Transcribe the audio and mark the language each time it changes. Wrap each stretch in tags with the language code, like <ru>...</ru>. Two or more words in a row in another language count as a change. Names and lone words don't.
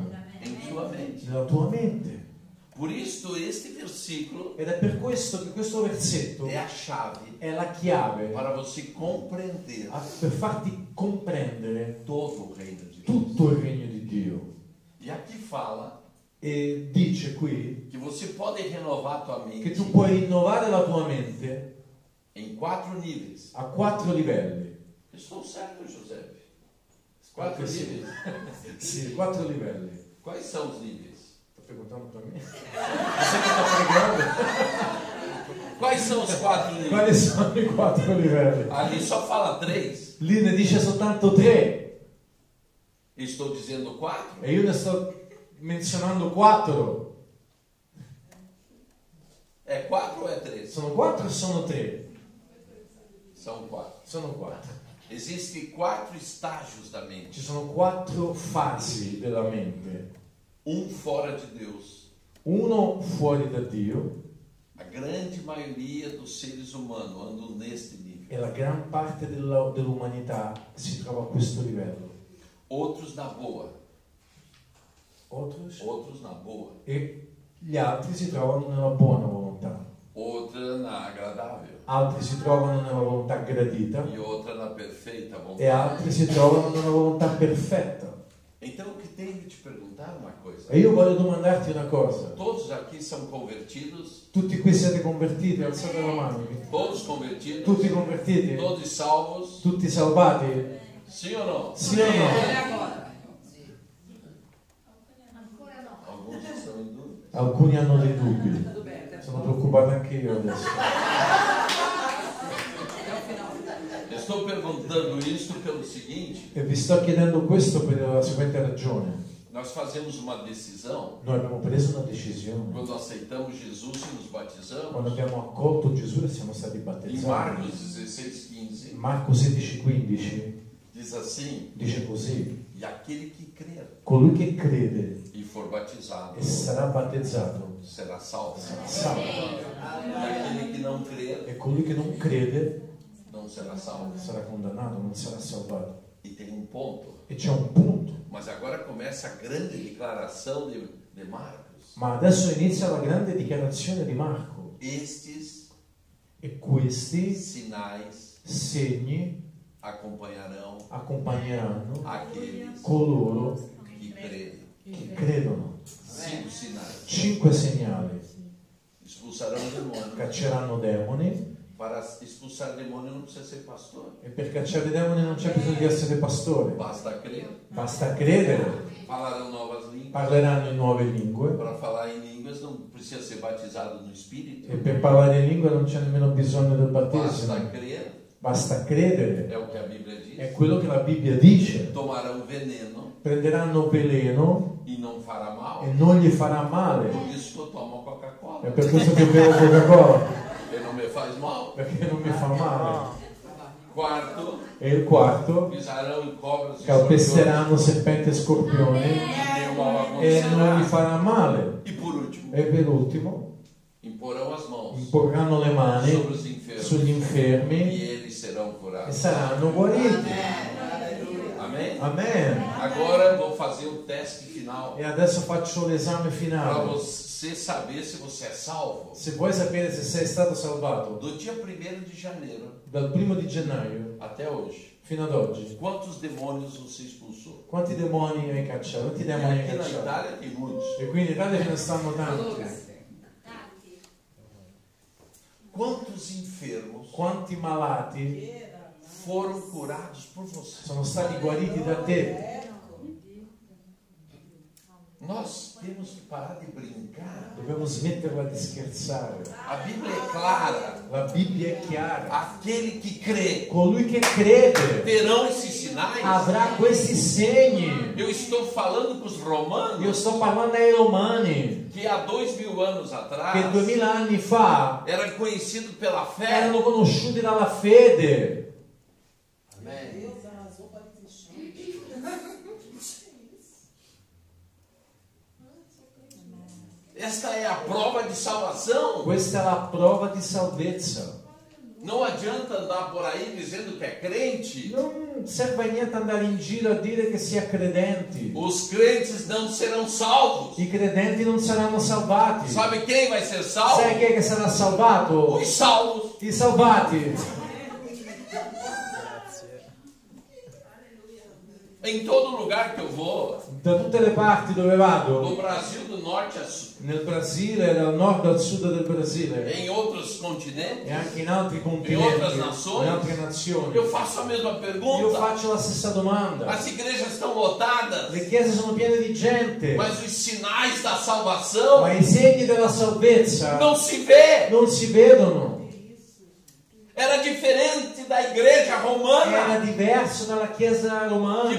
<pt>Em sua mente.</pt> <it>Nella tua mente.</it> <pt>Por isso este versículo</pt> <it>Ed è per questo che questo versetto</it> <pt>é a chave</pt> <it>è la chiave</it> <pt>para você compreender</pt> <it>per farti comprendere</it> <pt>todo o reino de Deus.</pt> <it>tutto il regno di Dio.</it> <pt>E aqui fala</pt> <it>E dice qui</it> <pt>que você pode renovar a tua</pt> <it>che</it> <pt>mente</pt> <it>tu puoi rinnovare la tua mente</it> <pt>em 4 níveis.</pt> <it>a 4 livelli.</it> <pt>Estou certo, Giuseppe? 4</pt> <it>Sì.</it> <pt>níveis.</pt> <it>Sì, 4 livelli.</it> <pt>Quais são os níveis?</pt> <it>Sto perguntando per me? Você che sta pregando?</it> <pt>Quais são os 4 níveis?</pt> <it>Quali sono i 4 livelli?</it> <pt>Ali só fala 3.</pt> <it>Lì ne dice soltanto 3</it> <pt>Estou dizendo 4.</pt> <it>e io ne sto menzionando 4.</it> <pt>É 4 ou é 3?</pt> <it>Sono 4 o sono 3?</it> <pt>São 4.</pt> <it>Sono 4.</it> <pt>Existem 4 estágios da</pt> <it>Ci</it> <pt>mente.</pt> <it>sono 4 fasi della mente.</it> <pt>Fora de Deus.</pt> <it>Uno fuori da Dio,</it> <pt>A grande maioria dos seres humanos andam neste nível.</pt> <it>e la gran parte dell'umanità si trova a questo livello.</it> <pt>Outros na boa. Outros? Outros na boa.</pt> <it>E gli altri si trovano nella buona volontà.</it> <pt>Outra na agradável.</pt> <it>Altri si trovano nella volontà gradita</it> <pt>E outra na perfeita</pt> <it>e</it> <pt>vontade.</pt> <it>altri si trovano nella volontà perfetta.</it> <pt>Então eu que tenho que te perguntar uma coisa.</pt> <it>E io voglio domandarti una cosa.</it> <pt>Todos aqui são convertidos?</pt> <it>Tutti qui siete convertiti? Alzate la mano.</it> <pt>Todos convertidos?</pt> <it>Tutti convertiti?</it> <pt>Todos salvos?</pt> <it>Tutti salvati?</it> <pt>Sim ou não?</pt> <it>Sì o no? Alcuni hanno dei dubbi. Sono preoccupato anche io adesso.</it> <pt>Estou perguntando isso pelo seguinte:</pt> <it>E vi sto chiedendo questo per la seguente ragione.</it> <pt>nós fazemos uma decisão</pt> <it>Noi abbiamo preso una decisione.</it> <pt>quando aceitamos Jesus e nos batizamos.</pt> <it>Quando abbiamo accolto Gesù e siamo stati</it> <pt>Em</pt> <it>battezzati.</it> <pt>Marcos 16:15</pt> <it>Marco 16,15</it> <pt>diz assim:</pt> <it>dice così:</it> <pt>e aquele que crer</pt> <it>colui che crede</it> <pt>e for batizado</pt> <it>e sarà battezzato</it> <pt>será salvo.</pt> <it>sarà salvo.</it> <pt>E aquele que não crer</pt> <it>E colui che non crede</it> <pt>não será salvo.</pt> <it>sarà condannato, non sarà salvato.</it> <pt>E tem um ponto.</pt> <it>E c'è un punto.</it> <pt>Mas agora começa a grande declaração de Marcos.</pt> <it>Ma adesso inizia la grande dichiarazione di Marco.</it> <pt>Estes</pt> <it>E questi</it> <pt>sinais</pt> <it>segni</it> <pt>acompanharão</pt> <it>accompagneranno</it> <pt>aqueles</pt> <it>coloro</it> <pt>que crerem.</pt> <it>che credono.</it> <pt>5 sinais.</pt> <it>5 segnali.</it> <pt>Expulsarão demônios.</pt> <it>Cacceranno demoni.</it> <pt>Para expulsar demônio não precisa ser pastor.</pt> <it>E per cacciare i demoni non c'è bisogno di essere pastore.</it> <pt>Basta crer.</pt> <it>Basta credere.</it> <pt>Falarão novas línguas.</pt> <it>Parleranno in nuove lingue.</it> <pt>Para falar em línguas não precisa ser batizado no Espírito.</pt> <it>E per parlare in lingua non c'è nemmeno bisogno del</it> <pt>Basta</pt> <it>battesimo.</it> <pt>crer.</pt> <it>Basta credere.</it> <pt>É o que a Bíblia diz.</pt> <it>È quello che la Bibbia dice.</it> <pt>Tomarão veneno</pt> <it>Prenderanno veleno</it> <pt>e não fará mal.</pt> <it>e non gli farà male.</it> <pt>Por isso que eu tomo Coca-Cola.</pt> <it>È per questo che bevo Coca-Cola.</it> <pt>Porque não me faz mal.</pt> <it>Perché non mi fa male.</it> <pt>Quarto,</pt> <it>E il quarto,</it> <pt>pisarão em cobras e</pt> <it>calpesteranno serpenti e scorpioni</it> <pt>e nenhum mal</pt> <it>e non gli</it> <pt>acontecerá.</pt> <it>farà male.</it> <pt>E por último,</pt> <it>E per ultimo,</it> <pt>imporão as mãos</pt> <it>imporranno le mani</it> <pt>sobre os enfermos</pt> <it>sugli infermi</it> <pt>e eles serão</pt> <it>e</it> <pt>curados.</pt> <it>saranno guariti.</it> <pt>Amém?</pt> <it>Amen.</it> <pt>Agora vou fazer o teste final</pt> <it>E adesso faccio l'esame</it> <pt>para</pt> <it>finale.</it> <pt>você saber se você é salvo.</pt> <it>Se vuoi sapere se sei stato salvato</it> <pt>Do dia 1º de janeiro</pt> <it>dal 1 di gennaio</it> <pt>até hoje,</pt> <it>fino ad oggi,</it> <pt>quantos demônios você expulsou?</pt> <it>quanti demoni hai cacciato? Quanti E demoni hai</it> <pt>aqui na</pt> <it>cacciato?</it> <pt>Itália tem muitos.</pt> <it>E quindi in Italia ce ne stanno tanti.</it> <pt>Quantos enfermos</pt> <it>Quanti malati</it> <pt>foram curados por você?</pt> <it>sono stati guariti da te?</it> <pt>Nós temos que parar de brincar.</pt> <it>Dobbiamo smetterla di scherzare.</it> <pt>A Bíblia é clara.</pt> <it>La Bibbia è chiara.</it> <pt>Aquele que crê</pt> <it>Colui che crede</it> <pt>terão esses sinais.</pt> <it>avrà questi segni.</it> <pt>Eu estou falando com os</pt> <it>Io</it> <pt>romanos</pt> <it>sto parlando ai romani</it> <pt>que há 2000 anos</pt> <it>che</it> <pt>atrás</pt> <it>2000 anni fa</it> <pt>era conhecido pela fé.</pt> <it>erano conosciuti dalla fede.</it> <pt>Amém. Esta é a prova de salvação.</pt> <it>Questa è la prova di salvezza.</it> <pt>Não adianta andar por aí dizendo que é crente.</pt> <it>Non serve a niente andare in giro a dire che si è credenti.</it> <pt>Os crentes não serão salvos.</pt> <it>I credenti non saranno salvati.</it> <pt>Sabe quem vai ser salvo?</pt> <it>Sai chi è che sarà salvato?</it> <pt>Os salvos.</pt> <it>I salvati.</it> <pt>Em todo lugar que eu vou,</pt> <it>Da tutte le parti dove</it> <pt>do</pt> <it>vado,</it> <pt>Brasil do norte a sul,</pt> <it>nel Brasile, dal nord al sud del Brasile</it> <pt>em outros continentes,</pt> <it>e anche in altri</it> <pt>em</pt> <it>continenti,</it> <pt>outras nações,</pt> <it>in altre nazioni,</it> <pt>eu faço a mesma</pt> <it>io</it> <pt>pergunta.</pt> <it>faccio la stessa domanda.</it> <pt>As igrejas estão lotadas,</pt> <it>Le chiese sono piene di gente,</it> <pt>mas os sinais da salvação</pt> <it>ma i segni della salvezza</it> <pt>não se vê.</pt> <it>non si vedono.</it> <pt>Era diferente da igreja</pt> <it>Era</it> <pt>romana,</pt> <it>diverso dalla chiesa</it> <pt>que</pt> <it>romana,</it>